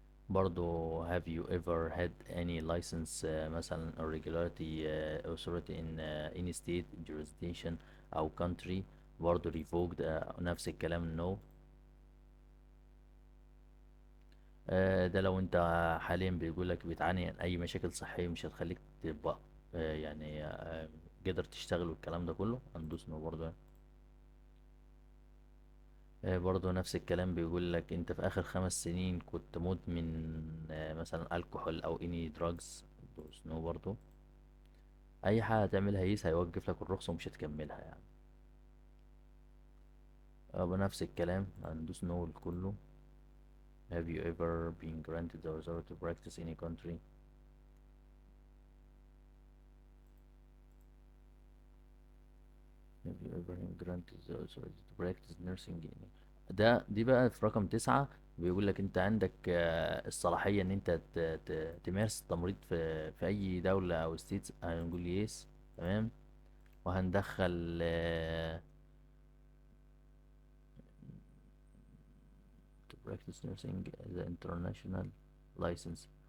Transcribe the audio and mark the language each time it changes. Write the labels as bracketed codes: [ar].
[en] برضو have you ever had any license مثلا or regularity authority in any state jurisdiction أو country، برضو revoked [ar] نفس الكلام [en] no. [ar] ده لو انت حاليا بيقول لك بتعاني من اي مشاكل صحية مش هتخليك تبقى يعني قادر تشتغل والكلام ده كله، هندوس نو برضو. برضو نفس الكلام، بيقول لك انت في اخر 5 سنين كنت مدمن مثلا الكحول او [en] any drugs, [ar] هندوس نو برضو. اي حاجة هتعملها يس هيوقف لك الرخصة ومش هتكملها يعني. بنفس الكلام هندوس نو لكله. [en] have you ever been granted the authority to practice in a country. have you ever been granted the authority to practice nursing in [ar] دي بقى في رقم 9. بيقول لك انت عندك الصلاحية ان انت تمارس التمريض في اي دولة او ستيتس، هنقول يس، تمام. وهندخل [en] to practice nursing the international license.